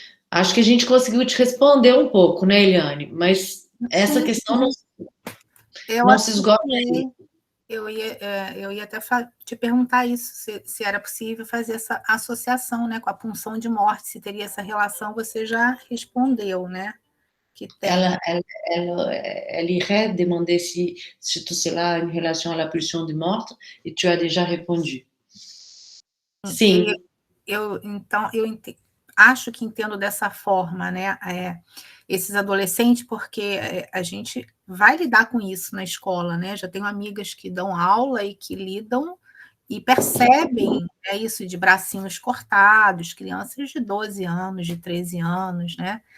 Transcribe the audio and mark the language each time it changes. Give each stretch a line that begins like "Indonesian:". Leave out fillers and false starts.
Portuguese: Acho que a gente conseguiu te responder um pouco, né, Eliane? Mas essa questão não se esgota aí. Eu ia até te perguntar isso, se era possível fazer essa associação, né, com a punção de morte, se teria essa relação, você já respondeu, né? Que tem.
French: Elle irait demander si tout cela a une relation à la pulsion de morte, et tu as déjà répondu.
Portuguese: Sim. Então, eu acho que entendo dessa forma, né, esses adolescentes, porque a gente vai lidar com isso na escola, né? Já tenho amigas que dão aula e que lidam e percebem isso de bracinhos cortados, crianças de 12 anos, de 13 anos, né?